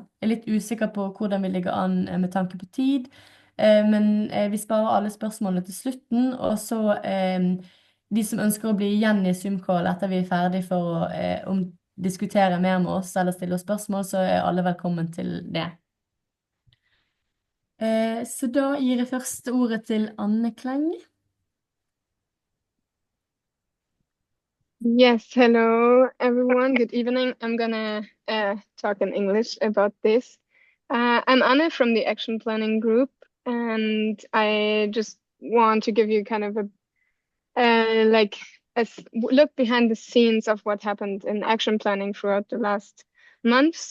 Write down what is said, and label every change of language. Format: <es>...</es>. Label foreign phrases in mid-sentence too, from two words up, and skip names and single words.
<no>Jeg er litt usikker på hvordan vi ligger an med tanke på tid, men vi sparer alle spørsmålene til slutten, og så de som ønsker å bli igjen i Zoom-call etter vi er ferdig for å diskutere mer med oss eller stille oss spørsmål, så er alle velkommen til det. Så da gir jeg første ordet til Anne Kleng.</no> <en>Yes, hello everyone, good evening. I'm gonna talk in English about this. I'm Anne from the Action Planning Group, and I just want to give you kind of a look behind the scenes of what happened in action planning throughout the last months.</en>